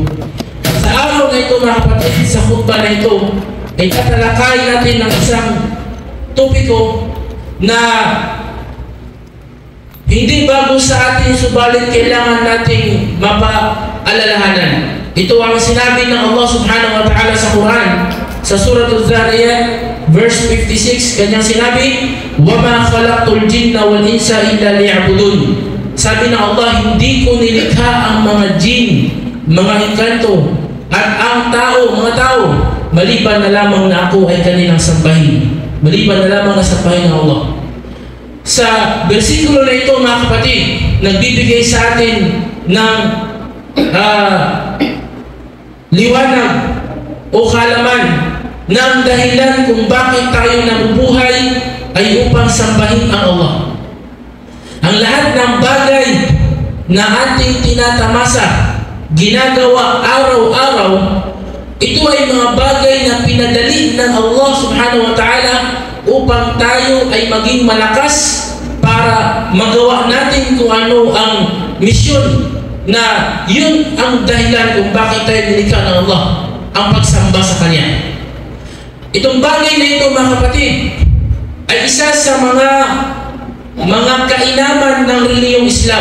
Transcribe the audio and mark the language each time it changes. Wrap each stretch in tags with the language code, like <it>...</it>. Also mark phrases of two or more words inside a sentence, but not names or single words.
<tl>Sa araw na ito, mga kapatid, sa khutbah na ito ay tatalakay natin ng isang topiko na hindi bago sa atin, subalit kailangan nating mapaalalahanan. Ito ang sinabi ng Allah</tl> <ar>سبحانه وتعالى</ar> <tl>sa Quran, sa Surah Al-Zariyat, verse 56, kanyang sinabi,</tl> <ar>وَمَا خَلَقْتُ الْجِنَّ وَالْإِنسَ إِلَّا لِيَعْبُدُونَ.</ar> <tl>Sabi ng Allah, hindi ko nilikha ang mga jin, mga engkanto, at ang tao, mga tao, maliban na lamang na ako ay kanilang sambahin. Maliban na lamang na sambahin ng Allah. Sa bersikulo na ito, mga kapatid, nagbibigay sa atin ng liwanag o kaalaman ng dahilan kung bakit tayo nabubuhay ay upang sambahin ang Allah. Ang lahat ng bagay na ating tinatamasa, ginagawa araw-araw, ito ay mga bagay na pinadali ng Allah</tl> <ar>سبحانه وتعالى</ar> <tl>upang tayo ay maging malakas para magawa natin kung ano ang misyon na yun ang dahilan kung bakit tayo nilikha ng Allah, ang pagsamba sa Kanya. Itong bagay na ito, mga kapatid, ay isa sa mga kainaman ng reliyong Islam.</tl>